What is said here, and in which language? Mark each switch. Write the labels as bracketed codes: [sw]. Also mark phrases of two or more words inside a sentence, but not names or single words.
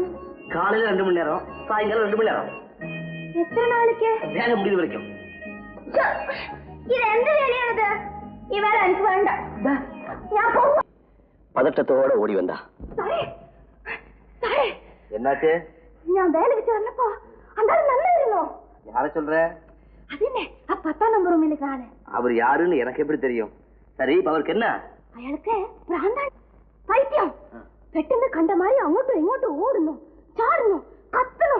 [ta] காலையில 2 மணி நேரம், சாயங்காலம் 2 மணி நேரம். [ml] എത്ര നാளைക്ക്? [ta] வேலை முடிவு வரைக்கும். இது எந்த வேலையானது? ഈ வேலை எனக்கு வேண்டாம். நான் போறேன். பதட்டத்தோட ஓடி வந்தா. என்னாச்சு? நான் வேலைக்கு சேர்ந்தப்போ அந்த ஆள் நல்லா இருந்தோம். யார சொல்ற? அதுனே 10ஆம் நம்பர் ரூமில் இருக்கானே. அவர் யாருன்னு எனக்கு எப்படி தெரியும்? சரி, அவருக்கு என்ன? [ml] അയാൾക്ക് ഭ്രാന്താണ്, പൈത്യം. പെട്ടെന്ന് കണ്ട മാതിരി അങ്ങോട്ടും ഇങ്ങോട്ടും ഓടുന്നു, ചാടുന്നു, കത്തുന്നു.